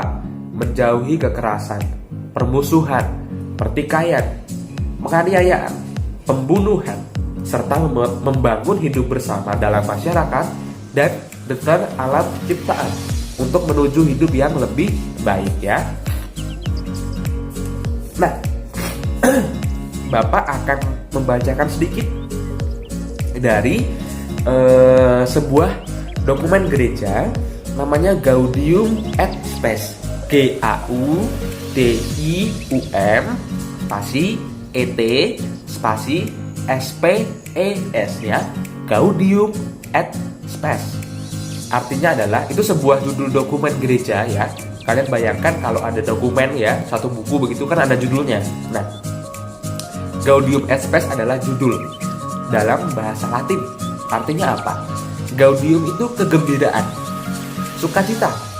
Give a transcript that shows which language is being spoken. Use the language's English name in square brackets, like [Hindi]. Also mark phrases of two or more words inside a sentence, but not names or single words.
[Indonesian] Menjauhi kekerasan, permusuhan, pertikaian, penganiayaan, pembunuhan, serta membangun hidup bersama dalam masyarakat dan dengan alam ciptaan. untuk menuju hidup yang lebih baik ya. Nah, Bapak akan membacakan sedikit dari sebuah dokumen gereja namanya Gaudium et Spes, GAUDIUM spasi ET spasi SPES ya, Gaudium et Spes. Artinya adalah itu sebuah judul dokumen gereja ya. Kalian bayangkan kalau ada dokumen ya, satu buku begitu kan ada judulnya. Nah, Gaudium et Spes adalah judul dalam bahasa Latin. Artinya apa? Gaudium itu kegembiraan, sukacita.